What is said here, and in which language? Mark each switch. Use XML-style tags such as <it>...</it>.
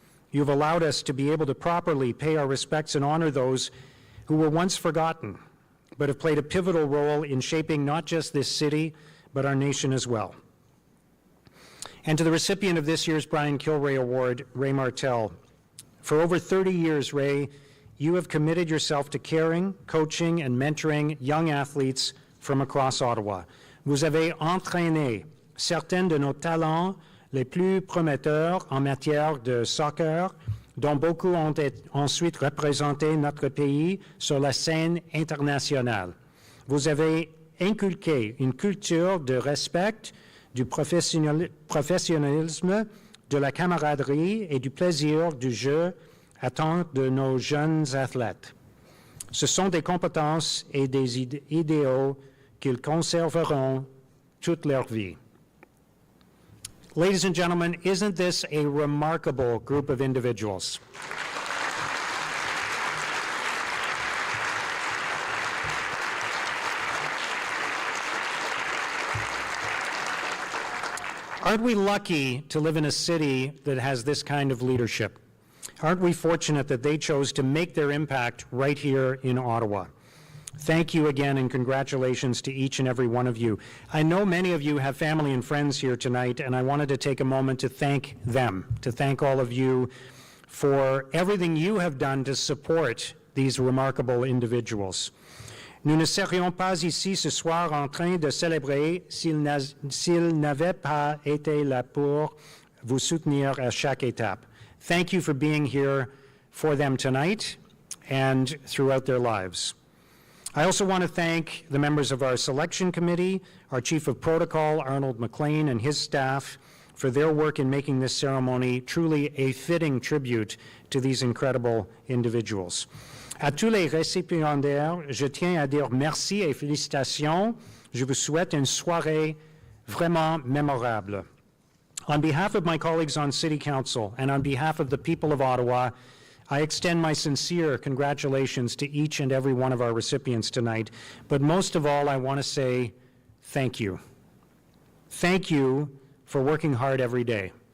<en>You've allowed us to be able to properly pay our respects and honor those who were once forgotten, but have played a pivotal role in shaping not just this city, but our nation as well. And to the recipient of this year's Brian Kilray Award, Ray Martel, for over 30 years, Ray, you have committed yourself to caring, coaching, and mentoring young athletes from across Ottawa.</en> <fr>Vous avez entraîné certains de nos talents les plus prometteurs en matière de soccer, dont beaucoup ont ensuite représenté notre pays sur la scène internationale. Vous avez inculqué une culture de respect, du professionnalisme, de la camaraderie et du plaisir du jeu à tant de nos jeunes athlètes. Ce sont des compétences et des idéaux qu'ils conserveront toute leur vie.</fr> <en>Ladies and gentlemen, isn't this a remarkable group of individuals? Aren't we lucky to live in a city that has this kind of leadership? Aren't we fortunate that they chose to make their impact right here in Ottawa? Thank you again, and congratulations to each and every one of you. I know many of you have family and friends here tonight, and I wanted to take a moment to thank them, to thank all of you for everything you have done to support these remarkable individuals.</en> <fr>Nous ne serions pas ici ce soir en train de célébrer s'ils n'avaient pas été là pour vous soutenir à chaque étape.</fr> <en>Thank you for being here for them tonight and throughout their lives. I also want to thank the members of our selection committee, our Chief of Protocol, Arnold McLean, and his staff for their work in making this ceremony truly a fitting tribute to these incredible individuals.</en> <fr>À tous les récipiendaires, je tiens à dire merci et félicitations. Je vous souhaite une soirée vraiment mémorable.</fr> <en>On behalf of my colleagues on City Council and on behalf of the people of Ottawa, I extend my sincere congratulations to each and every one of our recipients tonight. But most of all, I want to say thank you. Thank you for working hard every day.</en>